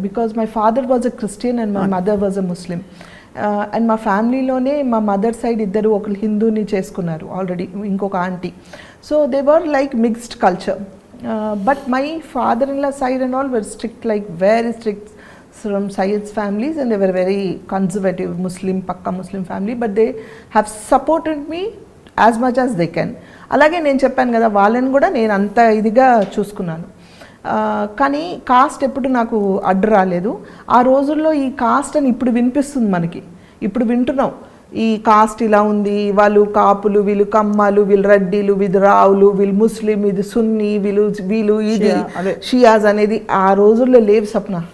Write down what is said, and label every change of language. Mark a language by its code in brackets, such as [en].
[en] Because my father was a Christian and my mother was a Muslim. And [te] మా ఫ్యామిలీలోనే మా mother side ఇద్దరు, ఒకరు హిందూని చేసుకున్నారు ఆల్రెడీ, ఇంకొక aunty. [en] So they were like mixed culture. But my father in law side and all were strict, like very strict from Syed's families, and they were very conservative Muslim, pakka Muslim family, but they have supported me as much as they can. [te] అలాగే నేను చెప్పాను కదా, వాళ్ళని కూడా నేను అంత ఇదిగా చూసుకున్నాను. కానీ కాస్ట్ ఎప్పుడు నాకు అడ్డు రాలేదు. ఆ రోజుల్లో ఈ కాస్ట్ అని ఇప్పుడు వినిపిస్తుంది మనకి, ఇప్పుడు వింటున్నాం ఈ కాస్ట్ ఇలా ఉంది, వాళ్ళు కాపులు, వీళ్ళు కమ్మాలు, వీళ్ళు రెడ్డిలు, వీళ్ళు రావులు, వీళ్ళు ముస్లిం, ఇది సున్నీ, వీళ్ళు ఇది షియాజ్ అనేది ఆ రోజుల్లో లేవు సప్న.